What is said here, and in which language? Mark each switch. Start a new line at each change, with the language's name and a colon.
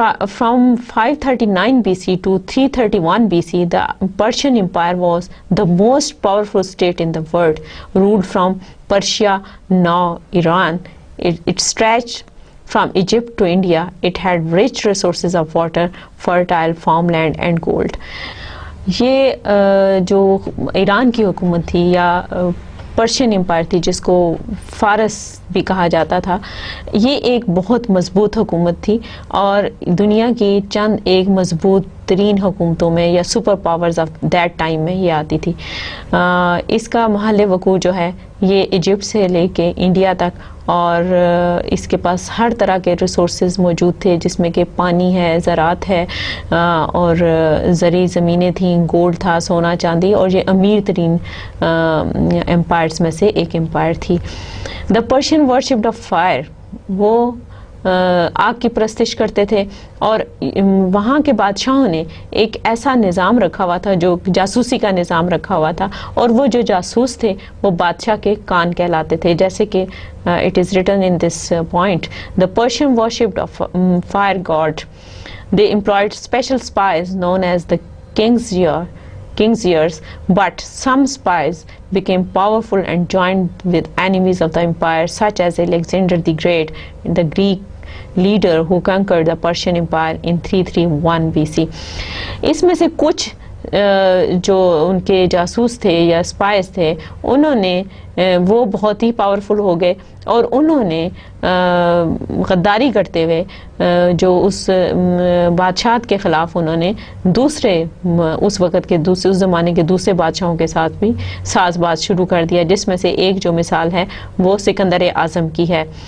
English: From 539 BC to 331 BC, the Persian Empire was the most powerful state in the world, ruled from Persia, now Iran. It stretched from Egypt to India. It had rich resources of water, fertile farmland and gold.
Urdu: یہ جو ایران کی حکومت تھی یا Persian umpire تھی، جس کو فارس بھی کہا جاتا تھا، یہ ایک بہت مضبوط حکومت تھی اور دنیا کی چند ایک مضبوط ترین حکومتوں میں یا
English: super powers of that time
Urdu: میں یہ آتی تھی. اس کا محل وقوع جو ہے یہ ایجپٹ سے لے کے انڈیا تک، اور اس کے پاس ہر طرح کے ریسورسز موجود تھے، جس میں کہ پانی ہے، زراعت ہے، اور زرعی زمینیں تھیں، گولڈ تھا، سونا چاندی، اور یہ امیر ترین امپائرز میں سے ایک امپائر تھی.
English: The Persian worshipped of fire.
Urdu: وہ آگ کی پرستش کرتے تھے اور وہاں کے بادشاہوں نے ایک ایسا نظام رکھا ہوا تھا جو جاسوسی کا نظام رکھا ہوا تھا، اور وہ جو جاسوس تھے وہ بادشاہ کے کان کہلاتے تھے. جیسے کہ
English: it is written in this point, the Persian worshipped of fire god. They employed special spies known as the king's ears, but some spies became powerful and joined with enemies of the empire, such as Alexander the Great, the Greek leader who conquered the Persian Empire in 331 BC.
Urdu: اس میں سے کچھ جو ان کے جاسوس تھے یا spies تھے، انہوں نے وہ بہت ہی پاورفل ہو گئے اور انہوں نے غداری کرتے ہوئے جو اس بادشاہت کے خلاف انہوں نے دوسرے اس وقت کے اس زمانے کے دوسرے بادشاہوں کے ساتھ بھی ساز باز شروع کر دیا، جس میں سے ایک جو مثال ہے وہ سکندر اعظم کی ہے.